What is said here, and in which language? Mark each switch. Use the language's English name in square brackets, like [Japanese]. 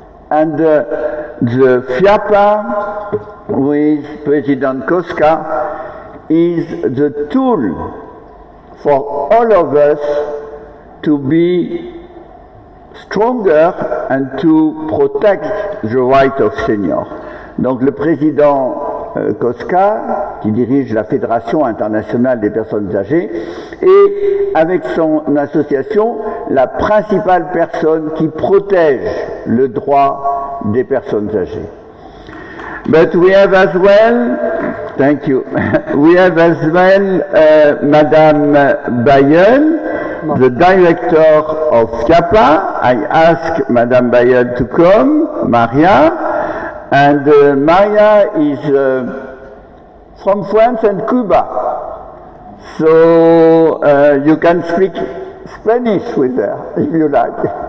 [English] And the FIAPA with President Koska is the tool for all of us to be stronger and to protect the right of seniors. [French] Donc le président Koska, qui dirige la Fédération internationale des personnes âgées, est avec son association la principale personne qui protège le droit des personnes âgées. [English] But we have as well, thank you, we have as well Madame Bayeul, the director of FIAPA. I asked Madame Bayeul to come, Maria, and Maria is from France and Cuba, so you can speak Spanish with her if you like.